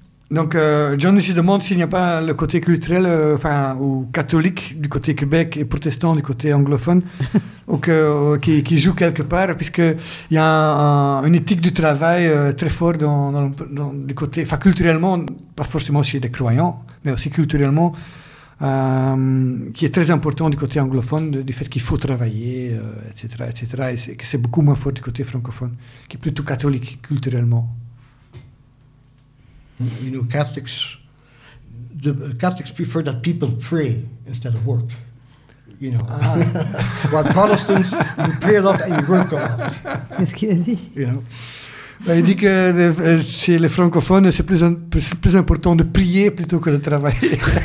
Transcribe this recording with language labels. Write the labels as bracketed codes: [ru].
[fr] Donc, Johnny se demande s'il n'y a pas le côté culturel, enfin, ou catholique du côté Québec et protestant du côté anglophone, ou qui joue quelque part, puisque il y a une éthique du travail très forte dans du côté, enfin, culturellement, pas forcément chez des croyants, mais aussi culturellement, qui est très important du côté anglophone, du fait qu'il faut travailler, etc., etc., et que c'est beaucoup moins fort du côté francophone, qui est plutôt catholique culturellement. [en] You know, Catholics prefer that people pray instead of work. You know, while Protestants, you pray a lot and you work a lot. [fr] Qu'est-ce qu'il a dit? [en] You know. [fr] Il dit que chez les francophones, c'est plus important de prier plutôt que de travailler.